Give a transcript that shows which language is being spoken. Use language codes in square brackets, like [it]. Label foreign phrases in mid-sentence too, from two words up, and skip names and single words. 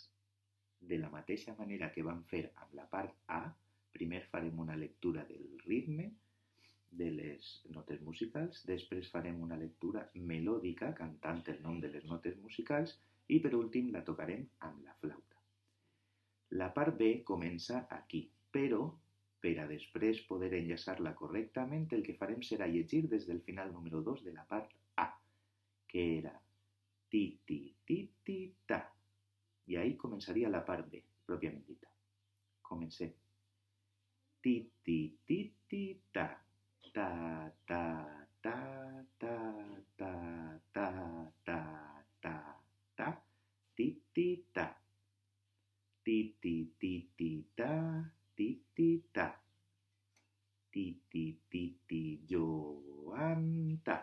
[ca] De la mateixa manera que vam fer amb la part A, primer farem una lectura del ritme, de les notes musicals, després farem una lectura melòdica cantant el nom de les notes musicals i per últim la tocarem amb la flauta. La part B comença aquí, però per a després poder enllaçar-la correctament el que farem serà llegir des del final número 2 de la part A, que era ti, ti, ti, ti, ta. I ahí començaria la part B, pròpiament dita. Comencem. Ti, ti, ti, ti, ta. Ta, ta, ta, ta, ta, ta, ta, ta, ta. Ti, ti, ta. Ti, ti, ti, ti, ta. Ti, ti, ta. Ti, ti, ti, ti, Joan, ta.